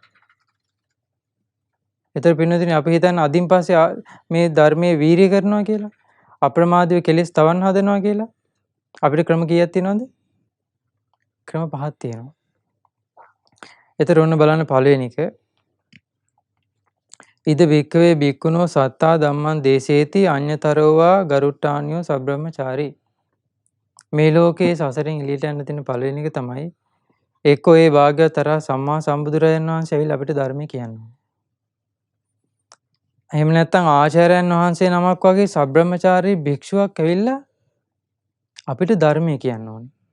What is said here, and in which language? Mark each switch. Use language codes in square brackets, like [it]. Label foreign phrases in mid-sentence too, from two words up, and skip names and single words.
[si] ඒතර පින්නදිනේ අපි හිතන්නේ අදින් පස්සේ මේ ධර්මයේ වීරිය කරනවා කියලා. අප්‍රමාදීව කෙලෙස් තවන්න හදනවා කියලා. අපිට ක්‍රම කීයක් තියෙනවද? ක්‍රම 5ක් තියෙනවා. ඒතර ඔන්න බලන්න පළවෙනි එක. [pi] ඉද භික්ඛවේ භික්ඛුනෝ සත්තා ධම්මං දේශේති අඤ්ඤතරෝවා ගරුට්ටානියෝ සබ්‍රහ්මචාරී. [si] මේ ලෝකේ සසරෙන් එළියට යන්න තියෙන පළවෙනි එක තමයි එක්කෝ ඒ භාග්‍යවතර සම්මා සම්බුදුරජාණන් වහන්සේ ඇවිල්ලා අපිට ධර්මය කියන්නේ. එහෙම නැත්නම් ආචාර්යයන් වහන්සේ නමක් වගේ සබ්‍රහ්මචාරී භික්ෂුවක් ඇවිල්ලා අපිට ධර්මය කියන්න ඕනේ.